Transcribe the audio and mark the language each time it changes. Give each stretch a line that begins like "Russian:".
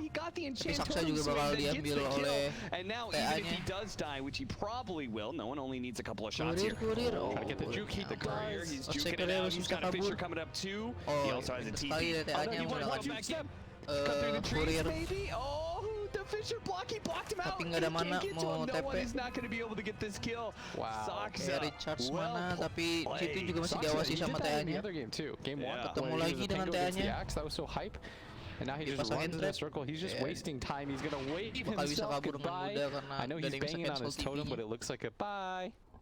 English: He got the enchanted swing that gets the kill. And now even if he does die, which he probably will, no one only needs a couple of shots here. Gotta get the juke heat. The courier, he's juking it out. He's got a Fisher coming up too. He also has a TP. He wants to go back in. Cut through the trees, maybe. Oh, the Fisher block. He blocked him out. He can't get to him. No one is not going to be able to get this kill. Wow.
Indonesian: Recharge mana, tapi GT juga masih diawasi sama TA-nya.
English: The other game too. Game 1.
Indonesian: Ketemu lagi dengan TA-nya.
English: That was so hype. And now he just runs in a circle. He's just wasting time. He's gonna wave himself goodbye. I know he's banging on his totem, but it looks like a bye.